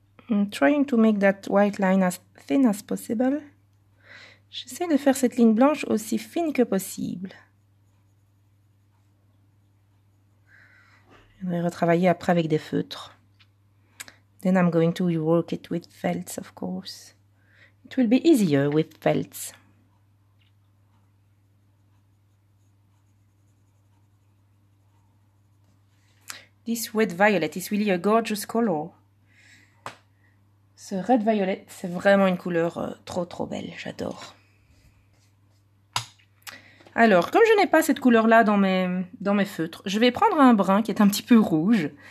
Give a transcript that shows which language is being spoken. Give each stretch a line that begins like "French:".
English: I'm trying to make that white line as thin as possible.
French: J'essaie de faire cette ligne blanche aussi fine que possible. Je vais retravailler après avec des feutres.
English: Then I'm going to rework it with felts, of course. It will be easier with felts. This red violet is really a gorgeous color.
French: Ce red violet, c'est vraiment une couleur trop belle, j'adore. Alors, comme je n'ai pas cette couleur-là dans mes feutres, je vais prendre un brun qui est un petit peu rouge.